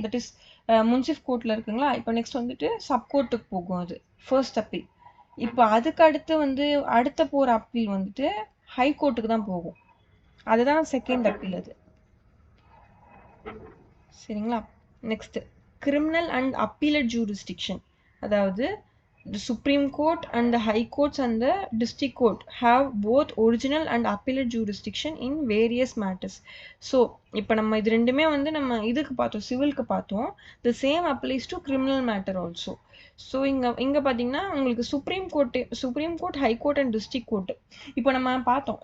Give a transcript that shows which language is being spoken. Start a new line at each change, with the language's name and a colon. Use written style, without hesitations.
Tamil: That is munsif கோர்ட்ல இருக்குங்களா. இப்போ நெக்ஸ்ட் வந்துட்டு சப் கோர்ட்டுக்கு போகும் அது ஃபர்ஸ்ட் அப்பீல். இப்போ அதுக்கு அடுத்து வந்து அடுத்த போற அப்பீல் வந்துட்டு ஹை கோர்ட்டுக்கு தான் போகும். அதுதான் செகண்ட் அப்பீல் அது. சரிங்களா? Next criminal and அப்பீலட் jurisdiction. அதாவது
English: the Supreme Court and the High Courts and the District Court have both original and appellate jurisdiction in various matters.
Tamil: So இப்போ நம்ம இது ரெண்டுமே வந்து நம்ம இதுக்கு பார்த்தோம், சிவிலுக்கு பார்த்தோம்.
English: the same applies to criminal matter also.
Tamil: So இங்கே பார்த்தீங்கன்னா உங்களுக்கு supreme court high court and district court இப்போ நம்ம பார்த்தோம்.